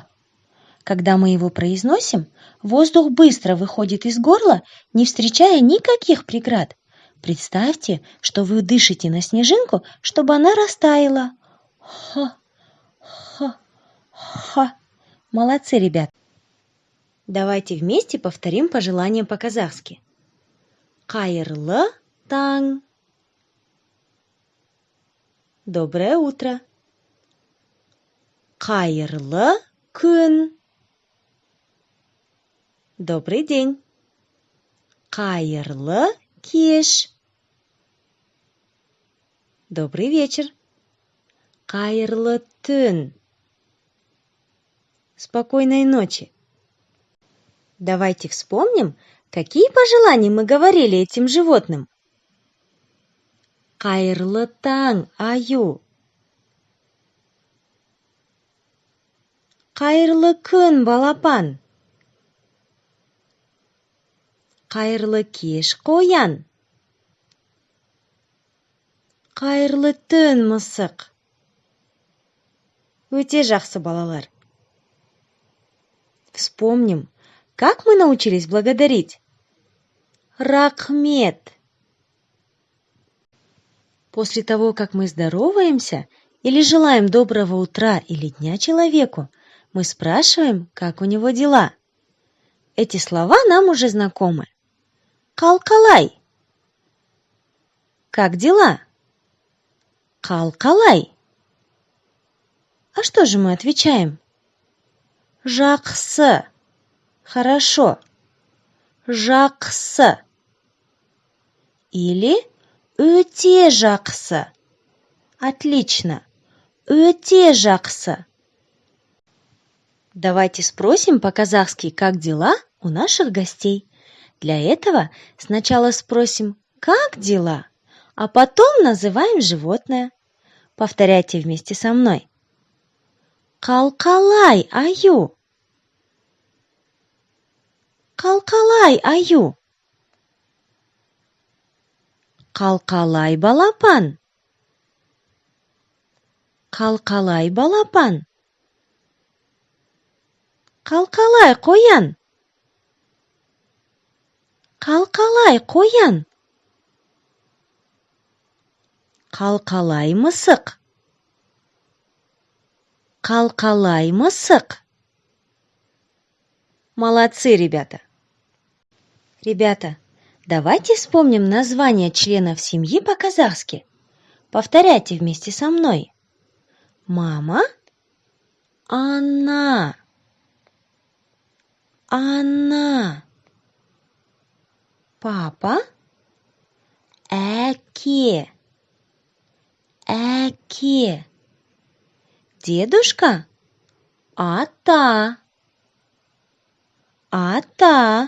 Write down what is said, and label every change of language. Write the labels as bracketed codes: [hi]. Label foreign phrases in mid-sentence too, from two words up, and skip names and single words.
[ru] Когда мы его произносим, воздух быстро выходит из горла, не встречая никаких преград. Представьте, что вы дышите на снежинку, чтобы она растаяла. Ха. Молодцы, ребят. Давайте вместе повторим пожелания по-казахски. [kk] Қайырлы таң. [ru] Доброе утро. [kk] Қайырлы күн. [ru] Добрый день. [kk] Қайырлы кеш. [ru] Добрый вечер. [kk] Қайырлы түн. [ru] Спокойной ночи. Давайте вспомним, какие пожелания мы говорили этим животным. [kk] Қайырлы таң, аю. Қайырлы күн, балапан. Қайырлы кеш, қоян. Қайырлы түн, мысық. Өте жақсы, балалар. [ru] Вспомним, как мы научились благодарить. [kk] Рахмет. [ru] После того, как мы здороваемся или желаем доброго утра или дня человеку, мы спрашиваем, как у него дела. Эти слова нам уже знакомы. Қалқалай. Как дела? Қалқалай. А что же мы отвечаем? [kk] Жақсы. Хорошо. Жақсы. Или өте жақсы. Отлично. Өте жақсы. [ru] Давайте спросим по-казахски, как дела у наших гостей. Для этого сначала спросим, как дела, а потом называем животное. Повторяйте вместе со мной. [kk] Калкалай аю. Калкалай аю. Калкалай балапан. Калкалай балапан. Калкалай қоян. Калкалай қоян. Калкалай мысық. Калкалай мысық. [ru] Молодцы, ребята! Ребята, давайте вспомним названия членов семьи по-казахски. Повторяйте вместе со мной. Мама, [kk] ана, ана. Папа, әке, әке. Дедушка, ата, ата.